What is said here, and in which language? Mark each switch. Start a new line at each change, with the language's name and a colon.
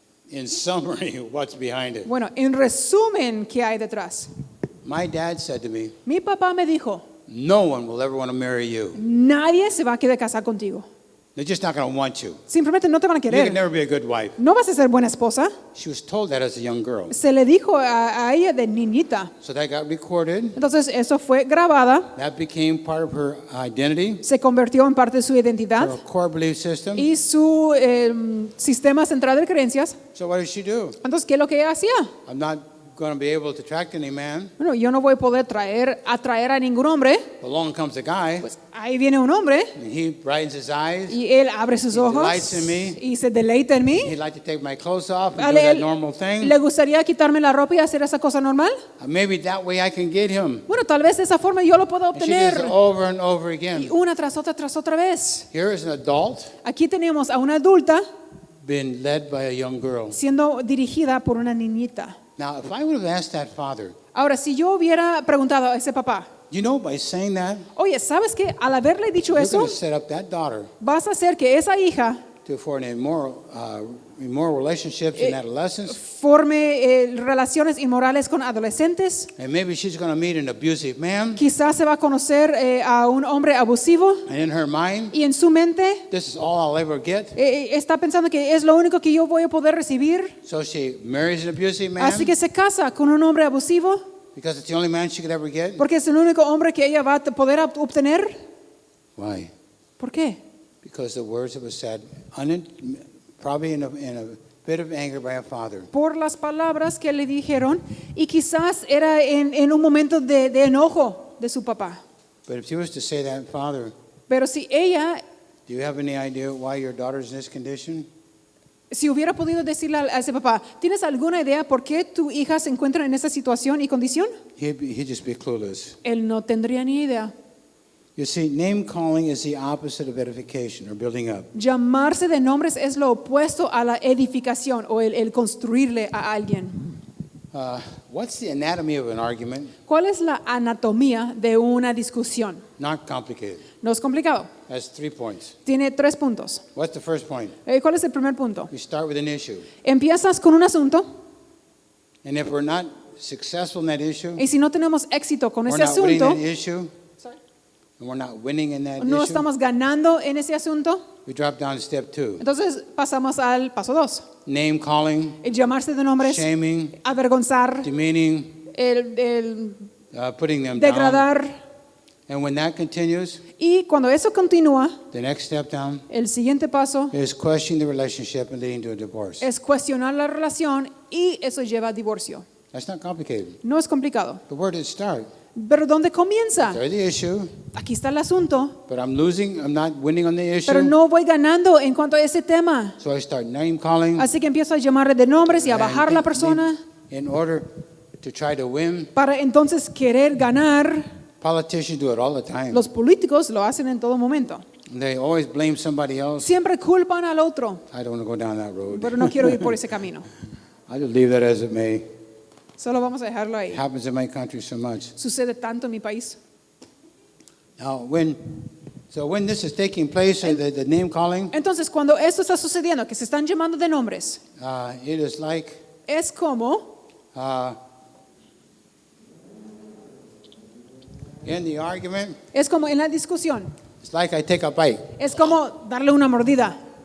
English: In summary, what's behind it?
Spanish: Bueno, en resumen, ¿qué hay detrás?
English: My dad said to me,
Spanish: Mi papá me dijo,
English: no one will ever want to marry you.
Spanish: nadie se va a querer casar contigo.
English: They're just not going to want you.
Spanish: Simplemente no te van a
English: You can
Spanish: querer.
English: never be a good wife.
Spanish: No vas a ser buena esposa.
English: She was told that as a young girl.
Spanish: Se le dijo a ella de niñita.
English: So that got recorded.
Spanish: Entonces eso fue grabada,
English: That became part of her identity,
Spanish: se convirtió en parte de su identidad
English: her core belief system.
Spanish: y su sistema central de creencias.
English: So what did she do?
Spanish: Entonces, ¿qué es lo que ella hacía?
English: I'm not going to be able to attract any man.
Spanish: Bueno, yo no voy a poder atraer a ningún hombre.
English: Along comes a guy,
Spanish: Pues ahí viene un hombre
English: and he brightens his eyes.
Spanish: y él abre sus
English: He
Spanish: ojos
English: delights in me.
Spanish: y se deleita en mí.
English: He'd like to take my clothes off and
Spanish: A
English: do that
Spanish: él
English: normal thing.
Spanish: le gustaría quitarme la ropa y hacer esa cosa normal.
English: Maybe that way I can get him.
Spanish: Bueno, tal vez de esa forma yo lo puedo
English: And she does it
Spanish: obtener.
English: over and over
Spanish: Y
English: again.
Spanish: una tras otra vez.
English: Here is an adult
Spanish: Aquí tenemos a una adulta
English: being led by a young girl.
Spanish: siendo dirigida por una niñita.
English: Now, if I would have asked that father,
Spanish: Ahora, si yo hubiera preguntado a ese papá,
English: you know, by saying that,
Spanish: oye, ¿sabes qué? Al haberle dicho
English: you're
Spanish: eso,
English: going to set up that daughter
Spanish: vas a hacer que esa hija
English: for an immoral relationships in adolescence.
Spanish: forme relaciones inmorales con adolescentes.
English: And maybe she's going to meet an abusive man.
Spanish: Quizás se va a conocer a un hombre abusivo
English: And in her mind,
Spanish: y en su mente
English: this is all I'll ever get.
Spanish: está pensando que es lo único que yo voy a poder recibir.
English: So she marries an abusive man
Spanish: Así que se casa con un hombre abusivo
English: because it's the only man she could ever get.
Spanish: porque es el único hombre que ella va a poder obtener.
English: Why?
Spanish: ¿Por qué?
English: Because the words that were said, probably in a bit of anger by a father.
Spanish: Por las palabras que le dijeron y quizás era en un momento de enojo de su papá.
English: But if she was to say that, Father,
Spanish: Pero si ella,
English: do you have any idea why your daughter's in this condition?
Spanish: si hubiera podido decirle a ese papá, ¿tienes alguna idea por qué tu hija se encuentra en esa situación y condición?
English: He'd just be clueless.
Spanish: Él no tendría ni idea.
English: You see, name calling is the opposite of edification or building up.
Spanish: Llamarse de nombres es lo opuesto a la edificación o el construirle a alguien.
English: What's the anatomy of an argument?
Spanish: ¿Cuál es la anatomía de una discusión?
English: Not complicated.
Spanish: No es complicado.
English: Has 3 points.
Spanish: Tiene 3 puntos.
English: What's the first point?
Spanish: ¿Cuál es el primer punto?
English: We start with an issue.
Spanish: Empiezas con un asunto
English: And if we're not successful in that issue,
Spanish: y si no tenemos éxito con
English: we're
Spanish: ese
English: not winning
Spanish: asunto,
English: that issue, and we're not winning in that
Spanish: no
English: issue,
Spanish: estamos ganando en ese asunto,
English: we drop down to step 2.
Spanish: entonces pasamos al paso 2.
English: Name calling,
Spanish: El llamarse de nombres,
English: shaming,
Spanish: avergonzar,
English: demeaning,
Spanish: el
English: putting them down.
Spanish: degradar.
English: And when that continues,
Spanish: Y cuando eso continúa,
English: the next step down
Spanish: el siguiente paso
English: is questioning the relationship and leading to a divorce.
Spanish: es cuestionar la relación y eso lleva a divorcio.
English: That's not complicated.
Spanish: No es complicado.
English: But where did it start?
Spanish: Pero ¿dónde comienza?
English: There's the issue,
Spanish: Aquí está el asunto,
English: but I'm losing, I'm not winning on the
Spanish: pero
English: issue.
Spanish: no voy ganando en cuanto a ese tema.
English: So I start name calling.
Spanish: Así que empiezo a llamarle de nombres y a bajar a la persona
English: In order to try to win.
Spanish: para entonces querer ganar.
English: Politicians do it all the time.
Spanish: Los políticos lo hacen en todo momento.
English: They always blame somebody else.
Spanish: Siempre culpan al otro,
English: I don't want to go down that road.
Spanish: pero no quiero ir por ese camino.
English: I'll just leave that as it may.
Spanish: Solo vamos a dejarlo ahí.
English: It happens in my country so much.
Spanish: Sucede tanto en mi país.
English: Now, when this is taking place, the name calling,
Spanish: Entonces, cuando esto está sucediendo, que se están llamando de nombres,
English: it is like
Spanish: es como
English: in the argument,
Spanish: en la discusión.
English: it's like I take a bite.
Spanish: Es como darle una mordida.